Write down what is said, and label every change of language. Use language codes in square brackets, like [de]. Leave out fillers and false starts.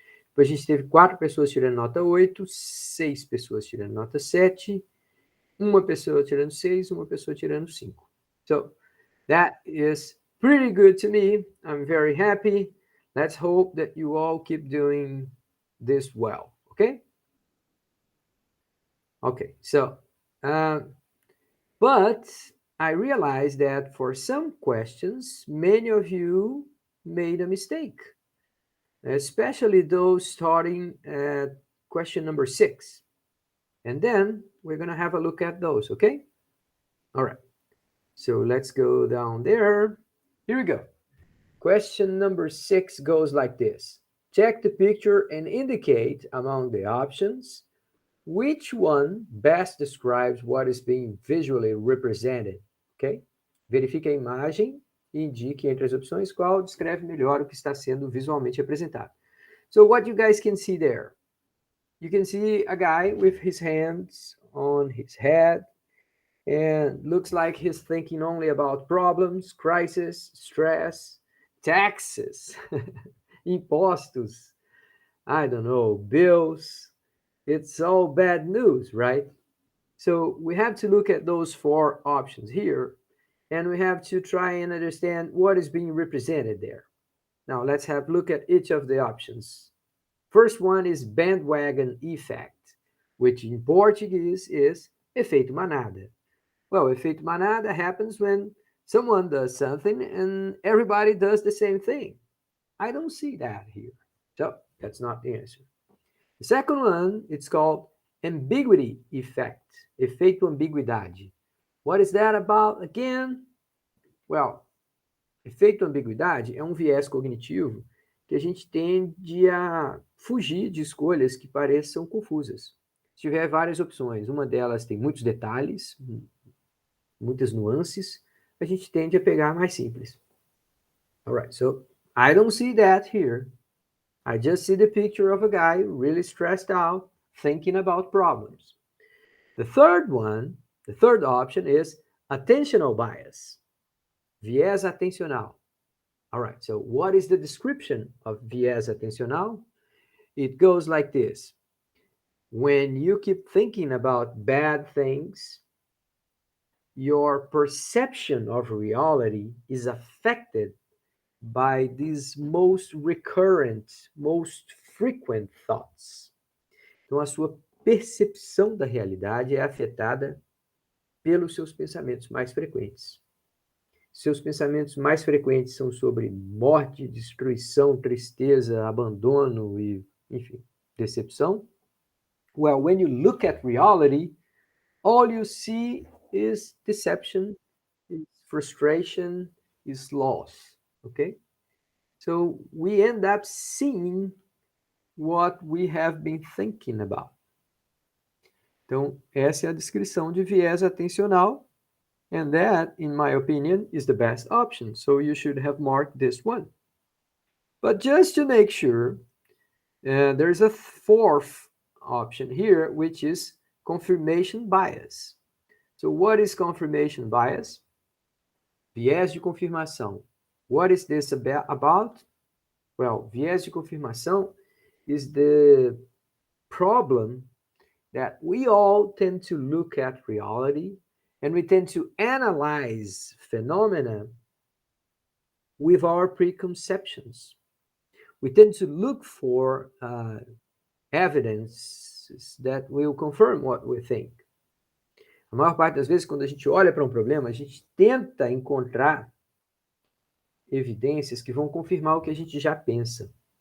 [pt] Depois a gente teve 4 pessoas tirando nota 8, 6 pessoas tirando nota 7, uma pessoa tirando 6, uma pessoa tirando 5. [en] So, that is pretty good to me. I'm very happy. Let's hope that you all keep doing this well, okay? Okay, so, but I realized that for some questions, many of you made a mistake, especially those starting at question number 6. And then we're going to have a look at those, okay? All right, so let's go down there. Here we go. Question number 6 goes like this. Check the picture and indicate among the options which one best describes what is being visually represented, ok? [pt] Verifique a imagem e indique entre as opções qual descreve melhor o que está sendo visualmente representado. [en] So what you guys can see there, you can see a guy with his hands on his head and looks like he's thinking only about problems, crisis, stress, taxes, impostos, I don't know, bills. It's all bad news, right? So we have to look at those 4 options here, and we have to try and understand what is being represented there. Now let's have a look at each of the options. First one is bandwagon effect, which in Portuguese is efeito manada. Well, efeito manada happens when someone does something and everybody does the same thing. I don't see that here. So that's not the answer. The second one, it's called ambiguity effect, efeito ambiguidade. What is that about again? [pt] Well, efeito ambiguidade é um viés cognitivo que a gente tende a fugir de escolhas que pareçam confusas. Se tiver várias opções, uma delas tem muitos detalhes, muitas nuances, a gente tende a pegar a mais simples. [en] All right, so I don't see that here. I just see the picture of a guy really stressed out, thinking about problems. The third one, the third option is attentional bias, viés atencional. All right, so what is the description of viés atencional? It goes like this. When you keep thinking about bad things, your perception of reality is affected by these most recurrent, most frequent thoughts. [pt] Então, a sua percepção da realidade é afetada pelos seus pensamentos mais frequentes. Seus pensamentos mais frequentes são sobre morte, destruição, tristeza, abandono e, enfim, decepção. [en] Well, when you look at reality, all you see is deception, is frustration, is loss. Okay? So we end up seeing what we have been thinking about. [pt] Então, essa é a descrição de viés atencional. [en] And that, in my opinion, is the best option. So you should have marked this one. But just to make sure, there's a fourth option here, which is confirmation bias. So what is confirmation bias? Viés de confirmação. What is this about? Well, viés de confirmação is the problem that we all tend to look at reality and we tend to analyze phenomena with our preconceptions. We tend to look for evidence that will confirm what we think. [pt] A maior parte das vezes, quando a gente olha para um problema, a gente tenta encontrar evidências que vão confirmar o que a gente já pensa.